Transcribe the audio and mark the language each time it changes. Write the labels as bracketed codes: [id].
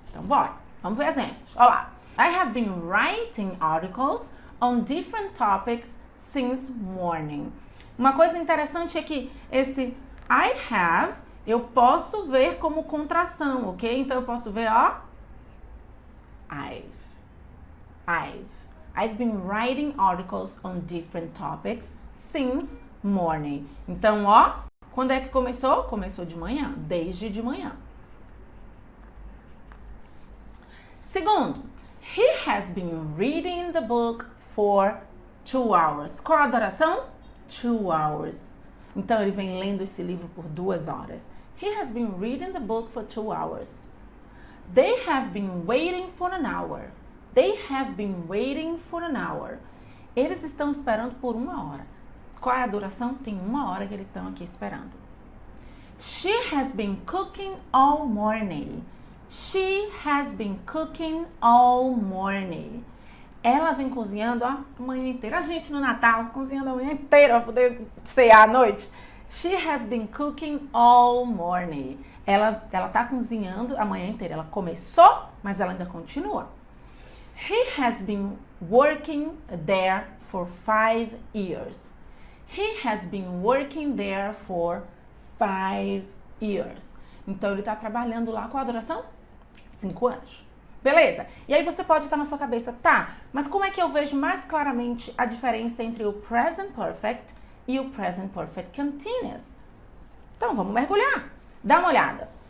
[pt] Então, bora. Vamos ver exemplos. Olha lá. [en] I have been writing articles on different topics since morning. [pt] Uma coisa interessante é que esse I have, eu posso ver como contração, ok? Então, eu posso ver, ó. [en] I've been writing articles on different topics since morning. [pt] Então, ó, quando é que começou? Começou de manhã, desde de manhã. Segundo, [en] he has been reading the book for 2 hours. [pt] Qual a duração? [en] 2 hours. [pt] Então, ele vem lendo esse livro por 2 horas. [en] He has been reading the book for 2 hours. They have been waiting for an hour. They have been waiting for an hour. [pt] Eles estão esperando por 1 hora. Qual é a duração? Tem 1 hora que eles estão aqui esperando. [en] She has been cooking all morning. She has been cooking all morning. [pt] Ela vem cozinhando a manhã inteira. A gente no Natal cozinhando a manhã inteira para poder cear à noite. [en] She has been cooking all morning. [pt] Ela tá cozinhando a manhã inteira. Ela começou, mas ela ainda continua. [en] He has been working there for 5 years. He has been working there for 5 years. [pt] Então, ele está trabalhando lá com a duração? 5 anos. Beleza? E aí você pode estar na sua cabeça, tá, mas como é que eu vejo mais claramente a diferença entre o present perfect e o present perfect continuous? Então, vamos mergulhar. Dá uma olhada.